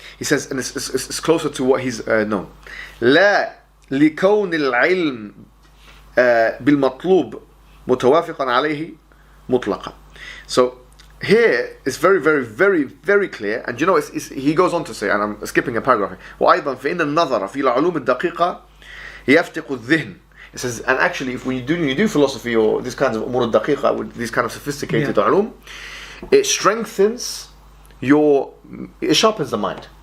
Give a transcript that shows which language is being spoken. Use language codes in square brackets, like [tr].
[en] He says, and it's closer to what he's known. [ar] لا لكون العلم بالمطلوب متوافقا عليه مطلقا. [en] So here it's very, very, very, very clear, and he goes on to say, and I'm skipping a paragraph, [ar] وأيضا فإن النظر في العلوم الدقيقة يفتق الذهن [en] It says, and actually, if when you do philosophy or these kinds of umur al-daqiqa, with these kind of sophisticated ulum, it strengthens it sharpens the mind.